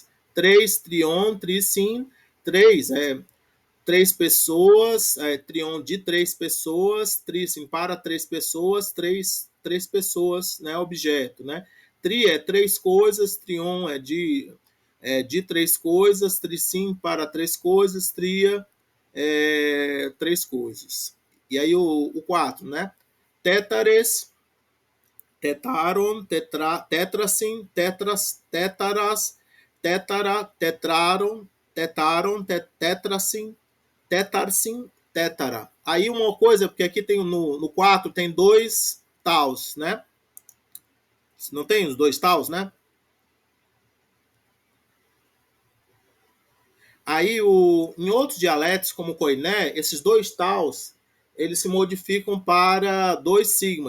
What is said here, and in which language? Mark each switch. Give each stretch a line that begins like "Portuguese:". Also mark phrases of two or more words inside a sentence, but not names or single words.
Portuguese: 3,
Greek: τριῶν, τρισίν,
Portuguese: 3 é 3 pessoas, trion de 3 pessoas, trisim para 3 pessoas, 3 pessoas, né, objeto, né? Tri é 3 coisas, trion é de 3 coisas, trisim para 3 coisas, tria 3 coisas. E aí o 4, né?
Greek: τέτταρες, τεττάρων, τέτρασιν, τέτταρας, τεττάρων, τέτρασιν, τέτταρσιν, τέτταρα.
Portuguese: Aí uma coisa, porque aqui tem no 4 tem 2 taus, né? Não tem os 2 taus, né? Aí em outros dialetos, como o koiné, esses 2 taus eles se modificam para 2 sigmas.